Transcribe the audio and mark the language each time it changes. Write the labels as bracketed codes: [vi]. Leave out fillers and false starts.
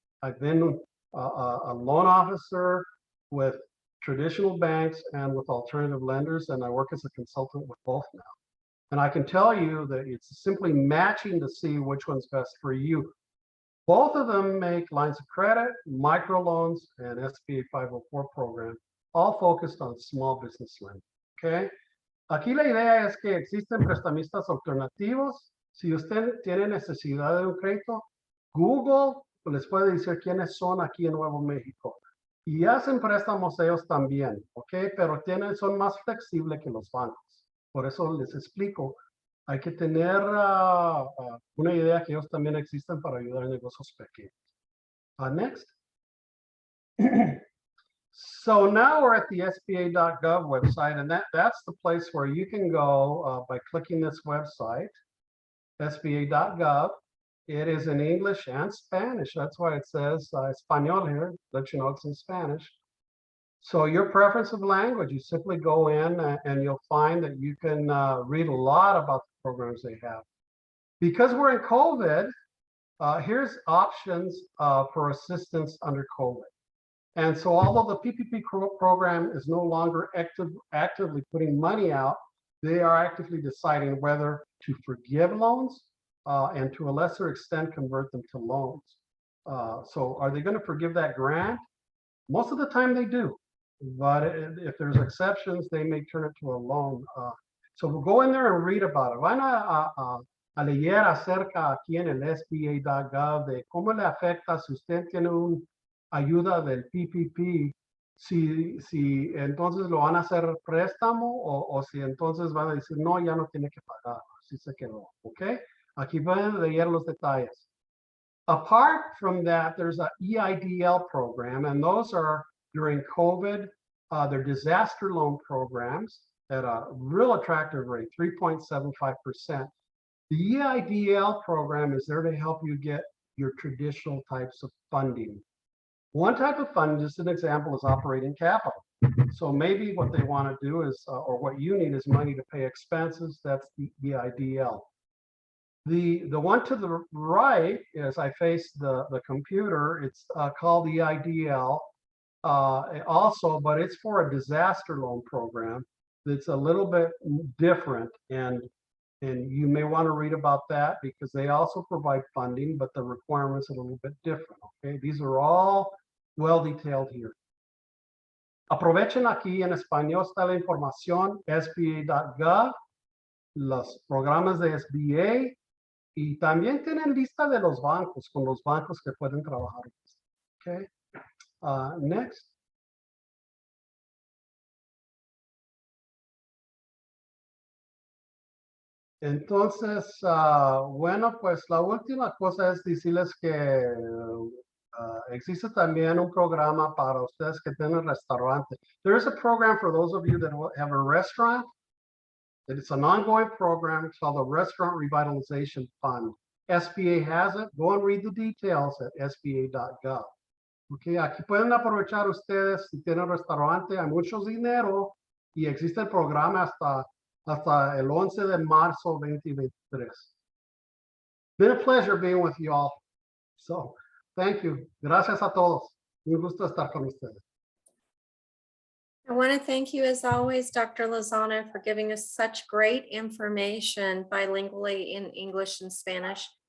[en] I've been a loan officer with traditional banks and with alternative lenders, and I work as a consultant with both now. And I can tell you that it's simply matching to see which one's best for you. Both of them make lines of credit, microloans, and SBA 504 program, all focused on small business lending, okay? [es] Aquí la idea es que existen prestamistas alternativos. Si usted tiene necesidad de un crédito, Google les puede decir quiénes son aquí en Nuevo México. Y hacen préstamos ellos también, ¿ok? Pero son más flexibles que los bancos. Por eso les explico. Hay que tener una idea que ellos también existen para ayudar a negocios pequeños. [en] Next. So now we're at the SBA.gov website, and that's the place where you can go by clicking this website, SBA.gov. It is in English and Spanish. That's why it says Español here, let you know it's in Spanish. So your preference of language, you simply go in and you'll find that you can read a lot about the programs they have. Because we're in COVID, here's options for assistance under COVID. And so although the PPP program is no longer actively putting money out, they are actively deciding whether to forgive loans and to a lesser extent convert them to loans. So are they going to forgive that grant? Most of the time they do. But if there's exceptions, they may turn it to a loan. So we'll go in there and read about it. [es] Van a leer acerca aquí en el SBA.gov de cómo le afecta si usted tiene una ayuda del PPP, si entonces lo van a hacer préstamo o si entonces van a decir, no, ya no tiene que pagar, si se quedó, ¿ok? Aquí pueden leer los detalles. [en] Apart from that, there's a EIDL program, and those are during COVID, they're disaster loan programs at a real attractive rate, 3.75%. The EIDL program is there to help you get your traditional types of funding. One type of funding, just an example, is operating capital. So maybe what they want to do is, or what you need is money to pay expenses. That's the EIDL. The one to the right, as I face the computer, it's called the EIDL. Also, but it's for a disaster loan program that's a little bit different, and you may want to read about that because they also provide funding, but the requirements are a little bit different. Okay, these are all well detailed here. [es] Aprovechen aquí en español está la información, SBA.gov, los programas de SBA, y también tienen lista de los bancos, con los bancos que pueden trabajar. Okay. Next. Entonces, bueno, pues la última cosa es decirles que existe también un programa para ustedes que tienen restaurante. [en] There is a program for those of you that have a restaurant. It's an ongoing program called the Restaurant Revitalization Fund. SBA has it. Go and read the details at sba.gov. [es] Okay, aquí pueden aprovechar ustedes si tienen restaurante, hay mucho dinero y existe el programa hasta el 11 de marzo 2023. [en] Been a pleasure being with you all. So, thank you. [es] Gracias a todos. Un gusto estar con ustedes. [en] I want to thank you as always, Dr. Lozano, for giving us such great information bilingually in English and Spanish.